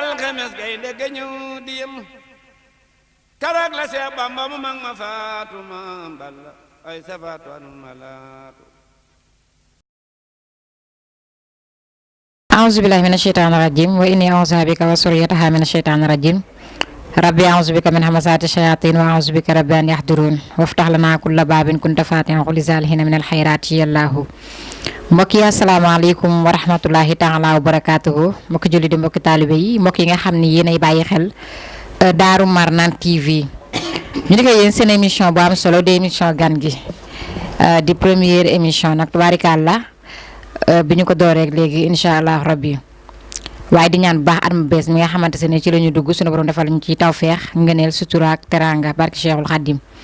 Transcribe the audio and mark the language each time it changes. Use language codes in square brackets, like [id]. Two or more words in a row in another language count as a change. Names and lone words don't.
[wo] alxames gaynde ga ñëw di yem keroog la Seex Bamba mu mag ma faatu maam Balla ay safaatu anul malaatu [ar] أعوذ بالله من الشيطان الرجيم وإني أعوذ بك وذريتها من الشيطان الرجيم ربي أعوذ بك من همزات الشياطين وأعوذ بك ربي أن يحضرون وافتح لنا كل باب كنت فاتحا لسالحين من الخيرات يا الله [wo] mbokk yi [ar] السلام عليكم ورحمة الله تعالى وبركاته [wo] mbokki julli di mbokki taalibe yi mbokk yi nga xam ni yéenay bàyyi xel Daaru Marnaan TV ñu di ko yéen seen émission bu am solo di émission gan gi di [fr] première émission [wo] nag tubaarikàlla bi ñu ko dooreeg léegi [ar] إن شاء الله [wo] rabbi waaye di ñaan bu baax at mu bees mi nga xamante ne ci la ñu dugg suñu borom defal ñu ci tawféex ngëneel sutura ak teranga barki Cheikhul Khadim